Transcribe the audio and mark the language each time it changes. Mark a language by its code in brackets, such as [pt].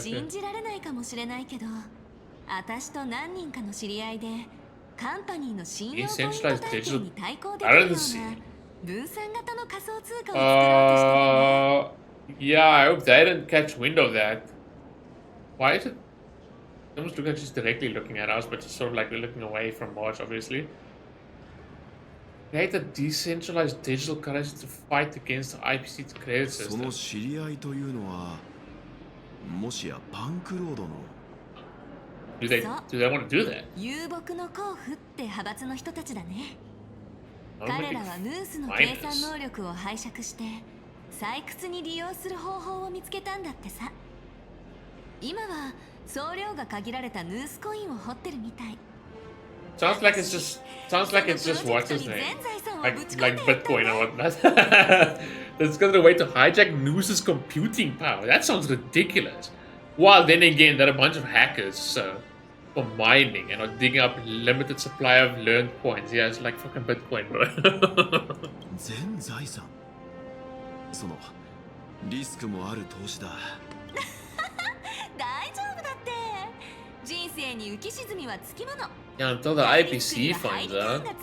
[ja] 信じられないかもしれないけど、私と何人かの知り合いでカンパニーの信用ポイント体系に対抗できるような分散型の仮想通貨を作ろうとしてるね。 [en] Yeah, I hope they didn't catch wind of that. Why is it? It almost looks like she's directly looking at us, but she's sort of like looking away from March, obviously. Create a decentralized digital currency to fight against the IPC credit system. [ja] その知り合いというのは、もしやバンクロードの。 [en] Do they want to do that? [ja] 遊牧の甲府って派閥の人たちだね。彼らはムースの計算能力を拝借して採掘に利用する方法を見つけたんだってさ。今は総量が限られたヌースコインを掘ってるみたい。 [en] Sounds like it's just what's his name? Like Bitcoin or whatnot. That's got a way to hijack Noose's computing power. That sounds ridiculous. While then again, they're a bunch of hackers, for mining and are digging up limited supply of learned coins. Yeah, it's like fucking Bitcoin, bro. [ja] 全財産。そのリスクもある投資だ。大丈夫だって。人生に浮き沈みはつきもの。 [en] Yeah, until the IPC finds out.